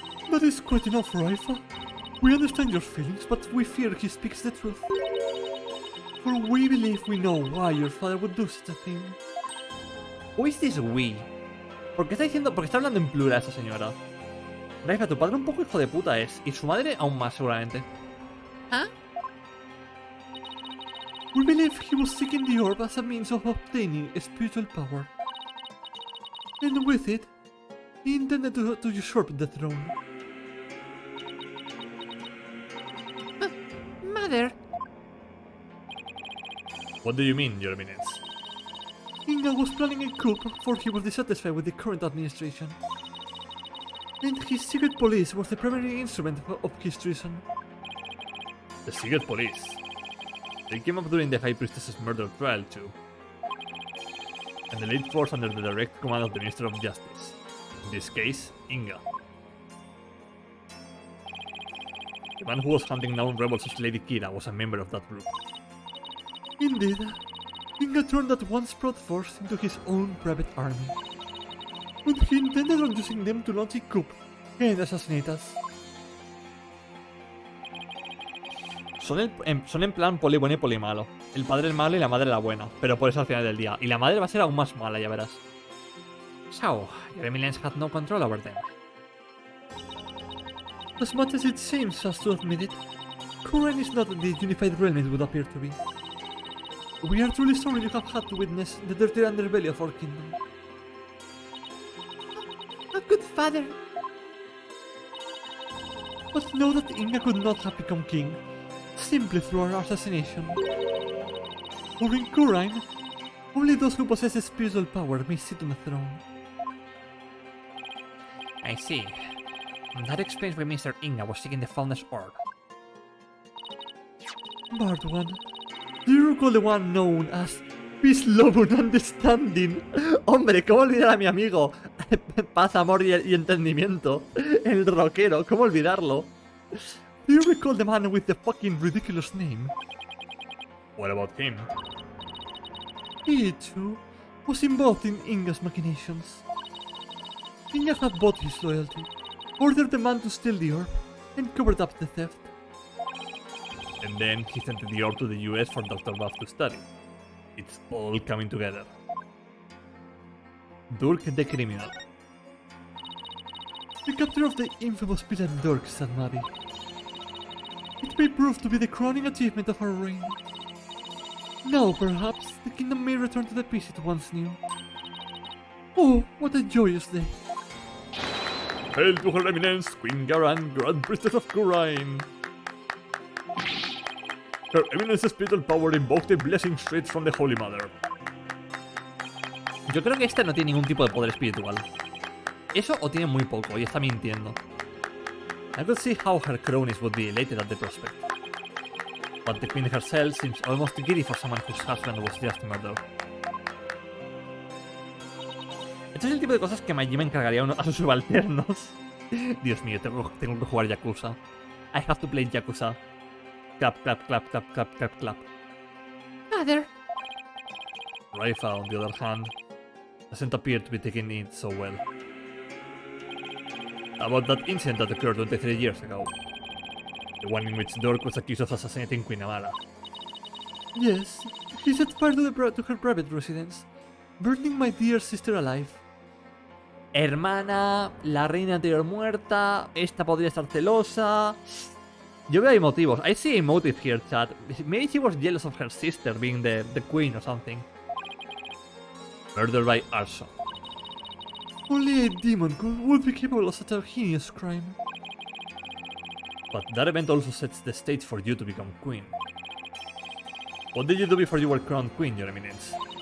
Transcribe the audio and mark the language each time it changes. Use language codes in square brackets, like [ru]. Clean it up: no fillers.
[en] That is quite enough, Raifa. We understand your feelings, but we fear he speaks the truth. For we believe we know why your father would do such a thing. Who is this we? [es] ¿Por qué está diciendo? Porque está hablando en plural esa señora. Raifa, tu padre un poco hijo de puta es, y su madre aún más seguramente. ¿Ah? [en] We believe he was seeking the orb as a means of obtaining a spiritual power. And with it, he intended to usurp the throne. Mother! What do you mean, Your Eminence? Inga was planning a coup, for he was dissatisfied with the current administration. And his secret police was the primary instrument of his treason. The secret police. They came up during the High Priestess's murder trial too. And the lead force under the direct command of the Minister of Justice. In this case, Inga. The man who was hunting down rebels as Lady Kira was a member of that group. Indeed, Inga turned that once proud force into his own private army. And he intended on using them to launch a coup and assassinate us. [es] Son en plan poli bueno y poli malo. El padre es malo y la madre la buena, pero por eso al final del día. Y la madre va a ser aún más mala, ya verás. [en] So, your Eminence had no control over them. As much as it seems us to admit it, Kuren is not the unified realm it would appear to be. We are truly sorry you have had to witness the dirty underbelly of our kingdom. A good father! But know that Inga could not have become king simply through our assassination. For in Kuren, only those who possess a spiritual power may sit on the throne. I see. That explains why Mr. Inga was seeking the Founder's Orb. Bard One, do you recall the one known as Peace, Love and Understanding? [es] Hombre, ¿cómo olvidar a mi amigo? Paz, amor y entendimiento. El rockero, ¿cómo olvidarlo? [en] Do you recall the man with the fucking ridiculous name? What about him? He, too, was involved in Inga's machinations. King had bought his loyalty, ordered the man to steal the orb, and covered up the theft. And then he sent the orb to the US for Dr. Buff to study. It's all coming together. Durk the criminal. The capture of the infamous villain Durk, said Maddie. It may prove to be the crowning achievement of our reign. Now, perhaps, the kingdom may return to the peace it once knew. Oh, what a joyous day. Hail to Her Eminence, Queen Garan, Grand Priestess of Gurain. Her Eminence's spiritual power invoked a blessing straight from the Holy Mother. [es] Yo creo que esta no tiene ningún tipo de poder espiritual. Eso o tiene muy poco y está mintiendo. [en] I could see how her cronies would be elated at the prospect. But the queen herself seems almost giddy for someone whose husband was just murdered. [es] Este es el tipo de cosas que Majima encargaría a sus subalternos. Dios mío, tengo que jugar Yakuza. [en] I have to play Yakuza. Clap, clap, clap, clap, clap, clap, clap. Father, Raifa, on the other hand, doesn't appear to be taking it so well. About that incident that occurred 23 years ago. The one in which Dork was accused of assassinating Queen Amara. Yes, he set fire to her private residence, burning my dear sister alive. [es] Hermana, la reina anterior muerta, esta podría estar celosa. Yo veo ahí motivos. [en] I see a motive here, chat. Maybe she was jealous of her sister being the queen or something. Murder by arson. Only a demon would be capable of such a heinous crime. But that event also sets the stage for you to become queen. What did you do before you were crowned queen, Your Eminence?